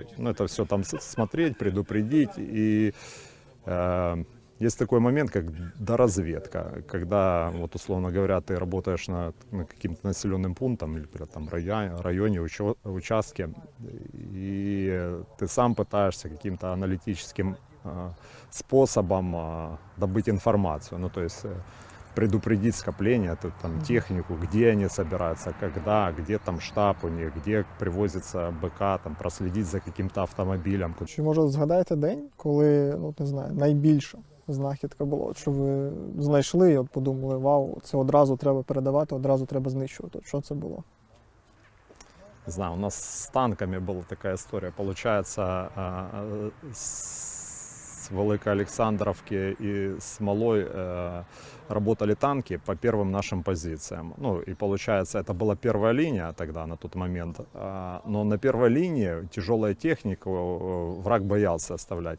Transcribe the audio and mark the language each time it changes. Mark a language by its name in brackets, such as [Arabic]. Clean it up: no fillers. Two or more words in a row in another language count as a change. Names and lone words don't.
[Russian] Ну, это все там смотреть, предупредить. И есть такой момент, как доразведка, когда, вот, условно говоря, ты работаешь на каким-то населенным пунктом или там районе, участке, и ты сам пытаешься каким-то аналитическим способом добыть информацию. Ну, то есть предупредить скопление, там, технику, где они собираются, когда, где там штаб у них, где привозится БК, там, проследить за каким-то автомобилем. [Ukrainian] Чи, може, згадаєте день, коли, ну, не знаю, найбільша знахідка була? От що ви знайшли і от подумали, вау, це одразу треба передавати, одразу треба знищувати. От що це було? [Russian] Не знаю, у нас с танками была такая история. Получается, с Великоалександровки и Смолой работали танки по первым нашим позициям. Ну и получается, это была первая линия тогда, на тот момент. Но на первой линии тяжелая техника враг боялся оставлять.